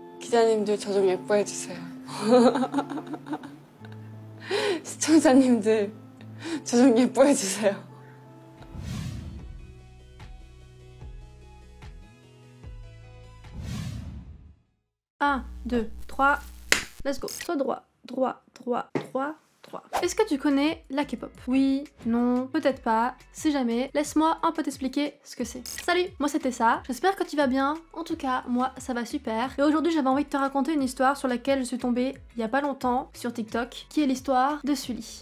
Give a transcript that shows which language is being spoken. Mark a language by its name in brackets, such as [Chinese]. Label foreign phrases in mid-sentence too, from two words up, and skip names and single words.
[Korean] 기자님들 저 좀 예뻐해주세요. 시청자님들 저 좀 예뻐해주세요. [French] Un, deux, trois, [English] let's go. [French] Soit droit, droit, droit, droit, droit. Est-ce que tu connais la K-pop? Oui, non, peut-être pas, si jamais, laisse-moi un peu t'expliquer ce que c'est. Salut, moi c'était ça, j'espère que tu vas bien, en tout cas, moi ça va super. Et aujourd'hui j'avais envie de te raconter une histoire sur laquelle je suis tombée il y a pas longtemps sur TikTok, qui est l'histoire de Sully.